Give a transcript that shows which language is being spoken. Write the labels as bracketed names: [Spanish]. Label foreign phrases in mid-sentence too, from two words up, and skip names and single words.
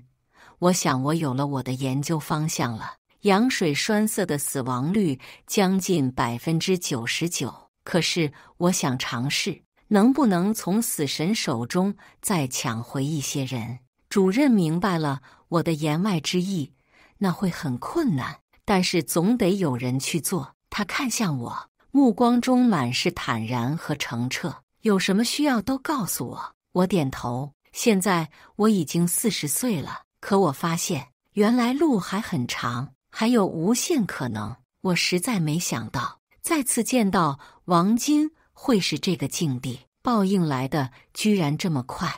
[Chinese] 我想我有了我的研究方向了。羊水栓塞的死亡率將近99%，可是我想嘗試，能不能從死神手中再搶回一些人。主任明白了我的言外之意，那會很困難，但是總得有人去做。他看向我，目光中滿是坦然和澄澈。有什麼需要都告訴我。我點頭。現在我已經40歲了，可我發現原來路還很長，還有無限可能。我實在沒想到再次見到王金會是這個境地，報應來的居然這麼快。